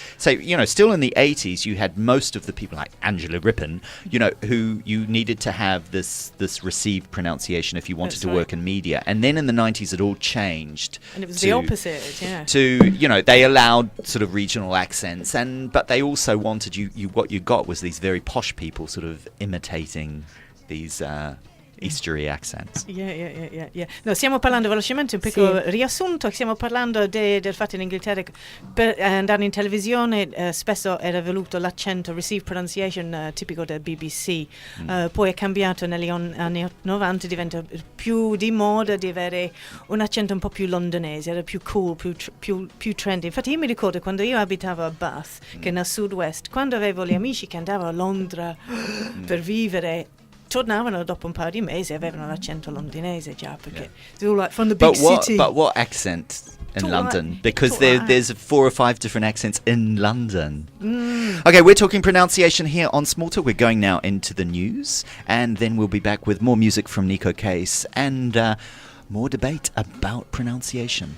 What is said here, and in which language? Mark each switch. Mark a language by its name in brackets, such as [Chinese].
[English] So still in the 80s, you had most of the people like Angela Rippon, who you needed to have this received pronunciation if you wanted to work in media, and then in the 90s it all changed, and it was the opposite. Yeah. To they allowed sort of regional accents, but they also wanted what you got was these very posh people sort of imitating these Eastery accents. Yeah. [Italian] No, stiamo parlando velocemente un piccolo riassunto. Stiamo parlando del fatto in Inghilterra per andare in televisione spesso era voluto l'accento received pronunciation tipico del BBC. Poi è cambiato negli anni 90, diventa più di moda di avere un accento un po' più londonese, era più cool, più trendy. Infatti io mi ricordo quando io abitavo a Bath, che è nel sud-west, quando avevo gli amici che andavano a Londra per vivere, tornavano dopo un paio di mesi e avevano l'accento londinese già, perché [English] they were like from the big city. But what accent in Talk London like- because talk like that. there's 4 or 5 different accents in London. Okay, we're talking pronunciation here on Small Talk. We're going now into the news, and then we'll be back with more music from Nico Case and more debate about pronunciation.